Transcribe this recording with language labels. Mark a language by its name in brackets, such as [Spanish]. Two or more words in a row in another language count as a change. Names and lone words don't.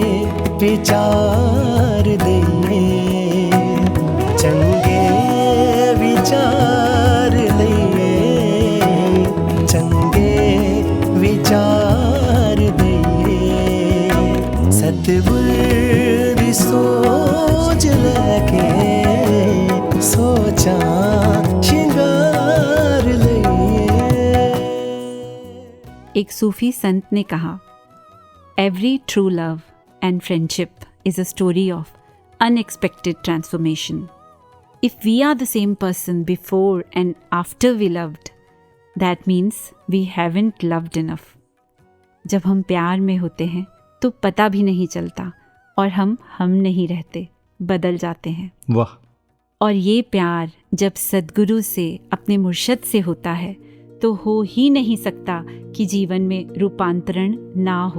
[Punjabi] ਵਿਚਾਰ ਦਈਏ, ਚੰਗੇ ਵਿਚਾਰ ਲਈਏ ਚੰਗੇ ਵਿਚਾਰ ਦਈਏ, ਸਤਗੁਰ ਦੀ ਸੋਚ ਲੈਕੇ ਸੋਚਾ ਸ਼ਿੰਗਾਰ ਲਈਏ। [Hindi] एक सूफी संत ने कहा, [English] Every true love and friendship is a story of unexpected transformation. If we are the same person before and after we loved, that means we haven't loved enough. [Hindi] जब हम प्यार में होते हैं तो पता भी नहीं चलता और हम नहीं रहते, बदल जाते हैं। वाह। और ये प्यार जब सद्गुरु से, अपने मुर्शद से होता है तो हो ही नहीं सकता कि जीवन में रूपांतरण ना हो